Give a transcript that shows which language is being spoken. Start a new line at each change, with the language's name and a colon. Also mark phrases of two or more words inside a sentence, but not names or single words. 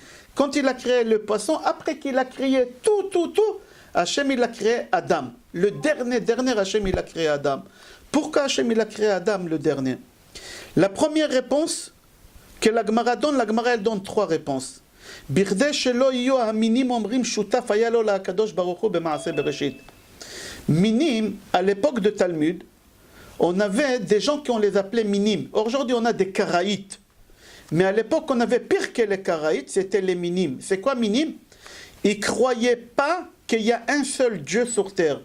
French: Quand il a créé le poisson, après qu'il a créé tout, Hachem, il a créé Adam. Le dernier Hachem, il a créé Adam. Pourquoi Hachem, il a créé Adam, le dernier? La première réponse que la Gemara elle donne trois réponses.
Hebrew: כדי שלא יהיו המינים אומרים שותף היה לו להקדוש ברוך הוא במעשה בראשית.
French: Minim, à l'époque de Talmud, on avait des gens qui on les appelait minim. Aujourd'hui, on a des karaïtes. Mais à l'époque, on avait pire que les karaïtes, c'était les minim. C'est quoi minim? Ils ne croyaient pas qu'il y a un seul Dieu sur terre.